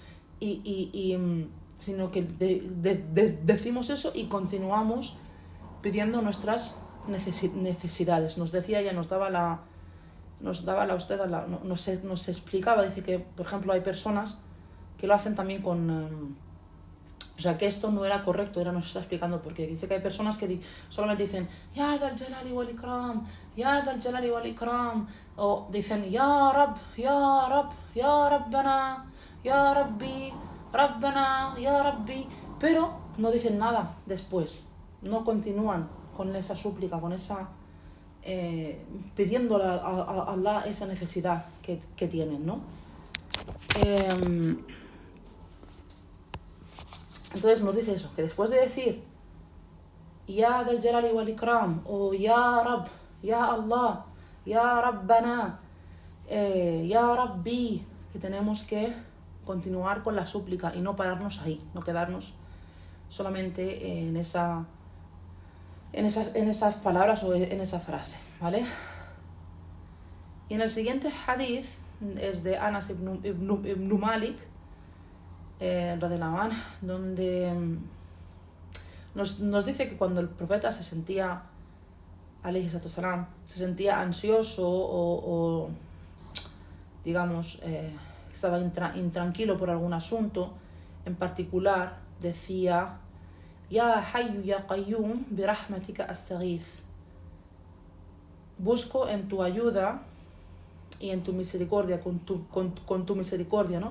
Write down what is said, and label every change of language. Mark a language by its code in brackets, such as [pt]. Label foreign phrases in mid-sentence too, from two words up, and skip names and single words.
[es] Sino que decimos eso y continuamos pidiendo nuestras necesidades. Nos decía ella, nos daba usted, nos explicaba, dice que, por ejemplo, hay personas que lo hacen también con... o sea, que esto no era correcto, nos está explicando porque dice que hay personas que solamente dicen [ar] يا ذا الجلال والإكرام, يا ذا الجلال والإكرام, [es] o dicen [ar] يا رب، يا رب، يا ربنا، يا ربي، ربنا، يا ربي, [es] pero no dicen nada después, no continúan con esa súplica, con esa pidiéndole a Allah esa necesidad que tienen, ¿no? Entonces nos dice eso, que después de decir [ar] يا ذا الجلال والإكرام [es] o [ar] يا رب، يا الله، يا ربنا، يا ربي, [es] que tenemos que continuar con la súplica y no pararnos ahí, no quedarnos solamente en esas palabras o en esa frase, ¿vale? Y en el siguiente hadith es de Anas ibn Malik, donde nos dice que cuando el profeta se sentía, [ar] عليه الصلاة السلام, [es] se sentía ansioso o digamos, estaba intranquilo por algún asunto en particular, decía: [ar] يا حي يا قيوم برحمتك أستغيث. [es] Busco en tu ayuda y en tu misericordia, con tu misericordia, ¿no?